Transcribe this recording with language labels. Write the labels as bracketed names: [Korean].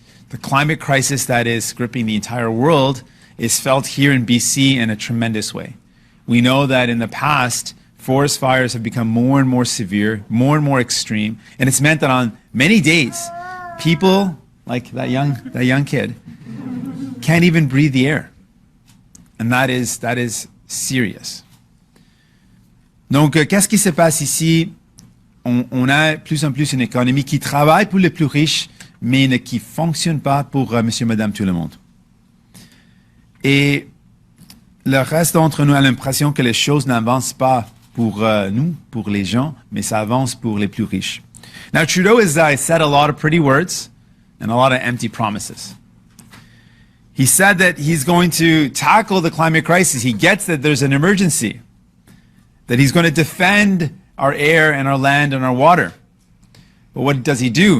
[French] The climate crisis that is gripping the entire world is felt here in BC in a tremendous way. We know that in the past, forest fires have become more and more severe, more and more extreme, and it's meant that on many days, people like that young kid can't even breathe the air. And that is serious. Donc, qu'est-ce qui se passe ici? On a plus en plus une économie qui travaille pour les plus riches, mais qui ne fonctionne pas pour monsieur, madame, tout le monde. Et le reste d'entre nous a l'impression que les choses n'avancent pas pour nous, pour les gens, mais ça avance pour les plus riches. [English] Now, Trudeau has said a lot of pretty words and a lot of empty promises. He said that he's going to tackle the climate crisis. He gets that there's an emergency, that he's going to defend our air and our land and our water. But what does he do?